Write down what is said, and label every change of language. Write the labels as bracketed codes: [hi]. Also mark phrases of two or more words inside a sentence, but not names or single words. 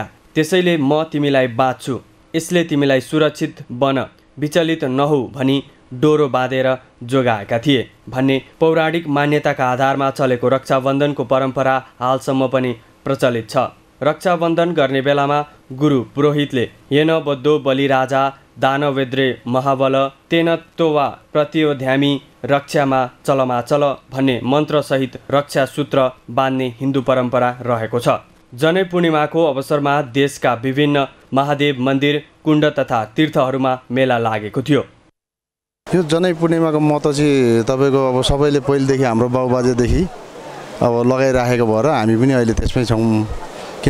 [ne] त्यसैले म तिमीलाई बाँच्छु, यसले तिमीलाई सुरक्षित बन, विचलित नहौ भनी डोरो बाँधेर जोगाएका थिए भन्ने पौराणिक मान्यताका आधारमा चलेको रक्षाबन्धनको परम्परा हालसम्म पनि प्रचलित छ। रक्षाबन्धन गर्ने बेलामा गुरु पुरोहितले [sa] येन बद्धो बलिराजा दानवेद्रे महाबल तेन तोवा प्रतियोध्यामी रक्षामा चलमाचल [ne] भन्ने मन्त्रसहित रक्षा सूत्र बाँध्ने हिन्दू परम्परा रहेको छ। जनै पूर्णिमाको अवसरमा देशका विभिन्न महादेव मन्दिर, कुण्ड तथा तीर्थहरूमा मेला लागेको थियो। यो जनै पूर्णिमाको महत्त्व चाहिँ तपाईँको अब सबैले पहिलेदेखि हाम्रो बाबुबाजेदेखि अब लगाइराखेको भएर हामी पनि अहिले त्यसमै छौँ।